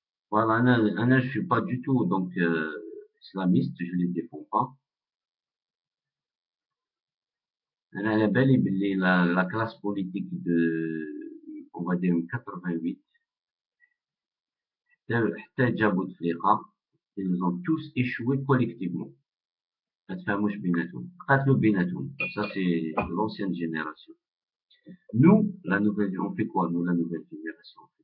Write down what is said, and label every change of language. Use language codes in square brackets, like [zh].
[fr] Voilà, je suis pas du tout donc islamiste, je les défends pas. [ar] أنا بالي باللي [fr] la classe politique de, on va dire 88 [ar] حتى جابوا تفليقة [fr] ils ont tous échoué collectivement. [ar] ما تفهموش بيناتهم، قاتلوا بيناتهم. [fr] Ça c'est l'ancienne génération. Nous, la nouvelle, on fait quoi nous la nouvelle génération?